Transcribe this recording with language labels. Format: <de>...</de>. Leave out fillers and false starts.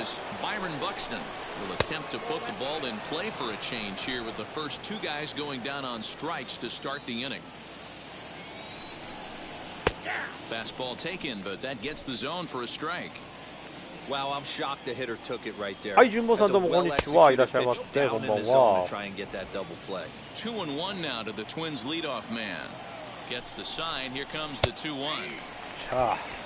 <en>is Byron Buxton. Will attempt to put the ball in play for a change here with the first two guys going down on strikes to start the inning. Fastball taken, but that gets the zone for a strike. Wow, I'm shocked the hitter took it right there.</en> <ja>はい、順坊さんどうもこんにちは。いらっしゃいませ。こんばんは。</ja> <en>Try and get that double play. 2-1 now to the Twins leadoff man. Gets the sign. Here comes the 2-1.</en> <ja>さあ。</ja>